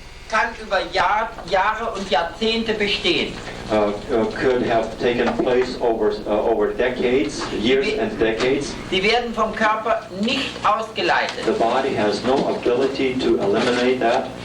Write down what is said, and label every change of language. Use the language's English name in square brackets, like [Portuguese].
[German] kann über Jahre und Jahrzehnte bestehen. [English] could have taken place over decades, years and decades. [German] Sie werden vom Körper nicht ausgeleitet, [English] The body has no ability to eliminate that,